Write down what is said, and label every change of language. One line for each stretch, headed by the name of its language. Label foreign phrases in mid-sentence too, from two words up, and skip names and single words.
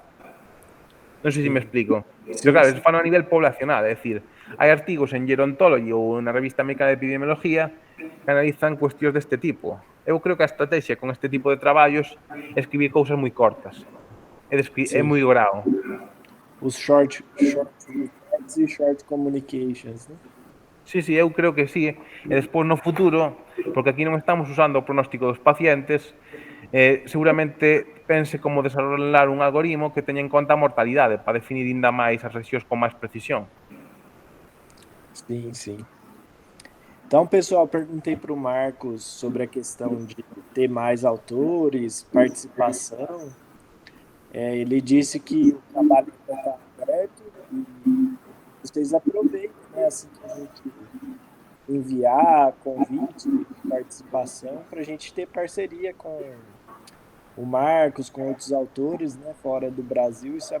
Galician: Non sei se me explico. Pero claro, eso fan a nivel poblacional, é dicir, hai artigos en Gerontology ou na revista Americana de Epidemiología que analizan cuestións deste tipo. Eu creo que a estrategia con este tipo de traballos é escribir cousas moi cortas. É moi grao.
English: Os short reports e short communications, né?
Galician: Sí, eu creo que sí. E despois no futuro, porque aquí non estamos usando o pronóstico dos pacientes, seguramente pense como desarrollar un algoritmo que teña en conta a mortalidade para definir ainda máis as rexións con máis precisión.
Portuguese: Sim, sim. Então, pessoal, perguntei para o Marcos sobre a questão de ter mais autores, participação. Ele disse que o trabalho está aberto e vocês aproveitem, né, assim que a gente enviar convite de participação para a gente ter parceria com o Marcos, com outros autores, né, fora do Brasil.